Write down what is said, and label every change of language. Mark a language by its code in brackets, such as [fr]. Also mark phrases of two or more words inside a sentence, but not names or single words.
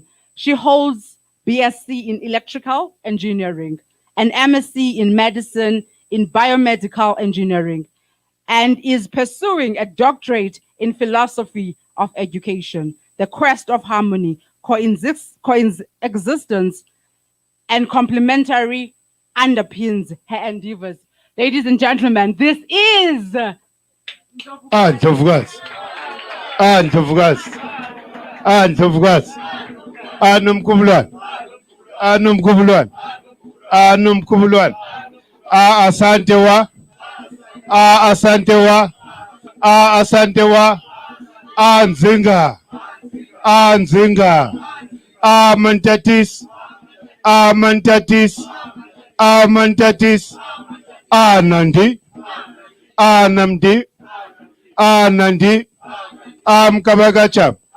[en] She holds BSc in Electrical Engineering, an MSc in Medicine in Biomedical Engineering, and is pursuing a doctorate in Philosophy of Education, the quest of harmony, coexistence, and complementary underpins her endeavors. Ladies and gentlemen, this is Ndlovukazi. Ndlovukazi. Ndlovukazi. Nomkhubulwane. Nomkhubulwane. Nomkhubulwane. Asante wa. Asante wa. Asante wa. Nzinga. Nzinga. Mantatis. Mantatis. Mantatis. Nandi. Namdi. Nandi. Kabagacham.